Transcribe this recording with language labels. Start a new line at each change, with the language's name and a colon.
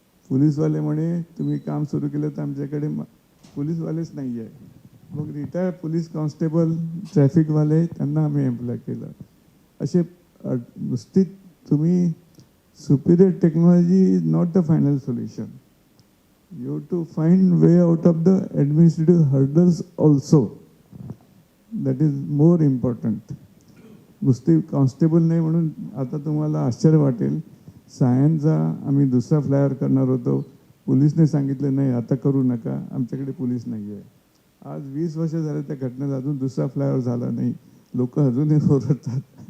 Marathi: पोलीसवाले म्हणे तुम्ही काम सुरू केलं तर आमच्याकडे पोलीसवालेच नाही आहे. मग रिटायर्ड पोलीस कॉन्स्टेबल, ट्रॅफिकवाले त्यांना आम्ही एम्प्लॉय केलं. असे नुसती तुम्ही
English: Superior technology is not the final solution. You have to find way out of the administrative hurdles also. That is more important.
Marathi: नुसते कॉन्स्टेबल नाही म्हणून आता तुम्हाला आश्चर्य वाटेल, सायन्सचा आम्ही दुसरा फ्लायर करणार होतो. पोलिसने सांगितलं नाही आता करू नका, आमच्याकडे पोलीस नाही आहे. आज 20 वर्ष झाले त्या घटनेत, अजून दुसरा फ्लायओव्हर झाला नाही, लोक अजूनही ओरडतात.